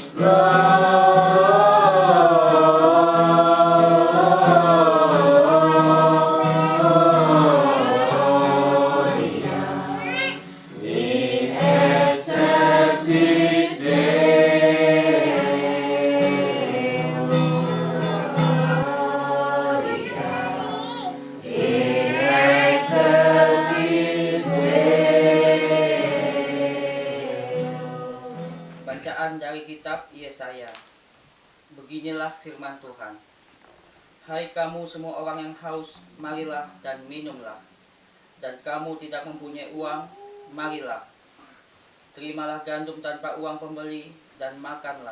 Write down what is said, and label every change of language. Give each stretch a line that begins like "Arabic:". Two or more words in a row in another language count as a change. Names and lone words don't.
Latin: Gloria in excelsis Deo. Gloria in excelsis Deo.
Indonesian: Bacaan dari kitab Yesaya. Beginilah firman Tuhan. Hai kamu semua orang yang haus, marilah dan minumlah. Dan kamu tidak mempunyai uang, marilah. Terimalah gandum tanpa uang pembeli dan makanlah.